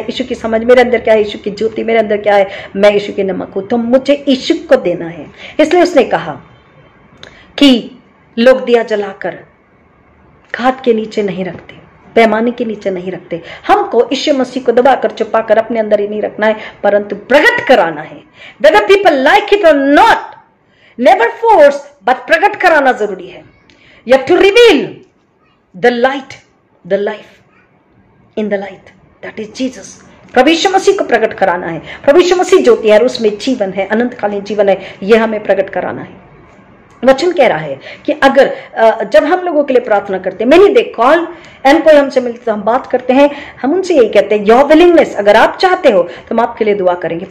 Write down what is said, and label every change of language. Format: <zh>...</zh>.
<hi>यीशु की समझ मेरे अंदर क्या है? यीशु की ज्योति मेरे अंदर क्या है? मैं यीशु के नमक हूं, तो मुझे यीशु को देना है। इसलिए उसने कहा कि लोग दिया जलाकर घात के नीचे नहीं रखते, पैमाने के नीचे नहीं रखते। हमको यीशु मसीह को दबाकर, छुपाकर अपने अंदर ही नहीं रखना है, परंतु प्रकट कराना है।</hi> <en>whether people like it or not, never force, but</en> <hi>प्रकट कराना जरूरी है।</hi> <en>You have to reveal the light, the life in the light, that is Jesus।</en> <hi>प्रभु यीशु मसीह को प्रकट कराना है। प्रभु यीशु मसीह ज्योति है, उसमें जीवन है, अनंतकालीन जीवन है, यह हमें प्रकट कराना है। वचन कह रहा है कि अगर जब हम लोगों के लिए प्रार्थना करते हैं, मैंने देख कॉल एंड कोई हमसे मिलते तो हम बात करते हैं, हम उनसे यही कहते हैं</hi> <en>your willingness,</en> <hi>अगर आप चाहते हो तो हम आपके लिए दुआ करेंगे।</hi>